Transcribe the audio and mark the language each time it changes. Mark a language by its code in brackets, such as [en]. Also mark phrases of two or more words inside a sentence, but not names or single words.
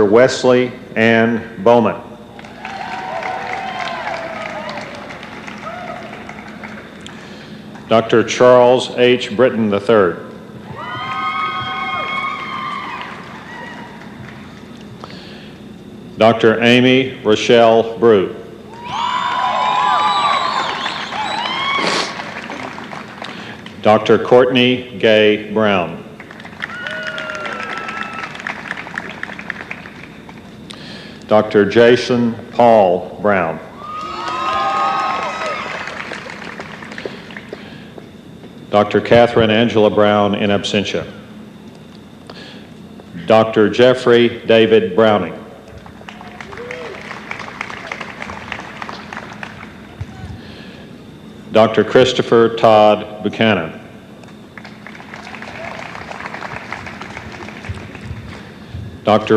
[en] Wesley Ann Bowman. Dr. Charles H. Britton III. Dr. Amy Rochelle Brew. Dr. Courtney Gay Brown. Dr. Jason Paul Brown. Dr. Catherine Angela Brown in absentia. Dr. Jeffrey David Browning. Dr. Christopher Todd Buchanan. Dr.